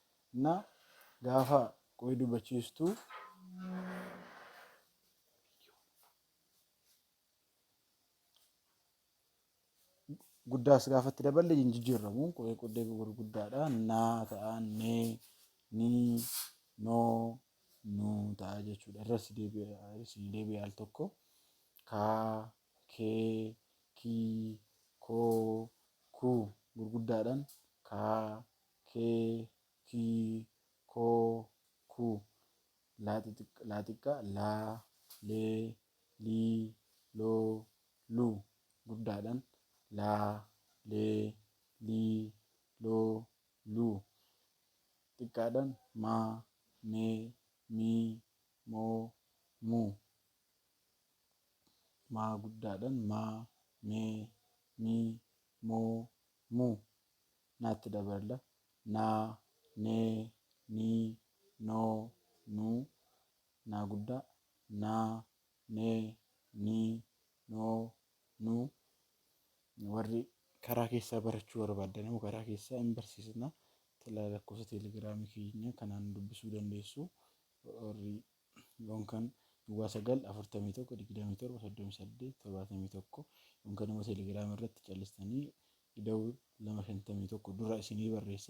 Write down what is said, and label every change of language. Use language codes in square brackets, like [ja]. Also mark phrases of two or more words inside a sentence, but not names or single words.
[om] na gaafa qubee dubbachiistuu guddaas gaafatti daballe hin jijjiiramu. Qubee gurguddaadha. Naa ta'a, nee, nii, noo, nuu ta'a jechuudha. Irras deebi'ee al tokko kaa, kee, kii, koo, kuu gurguddaadhaan kaa, kee, kii, koo, kuu. Laa xiqqaa laa, lee, lii, loo, luu guddaadhaan laa, lee, lii, loo, luu. Xiqqaadhaan maa, mee, mii, moo, muu. Maa guddaadhaan maa, mee, mii, moo, muu. Naatti daballa naa, nee, nii, noo, nuu. Naa guddaa naa, nee, nii, noo, nuu. Warri karaa keessaa barachuu barbaadan immoo karaa keessaa hin barsiisna. Lakkoofsa teelegiraamii keenya kanaan dubbisuu dandeessu. Warri yookaan 941273771 yookaan immoo teelegiraamii irratti callisanii ida'uu 251 dura isinii barreessaa.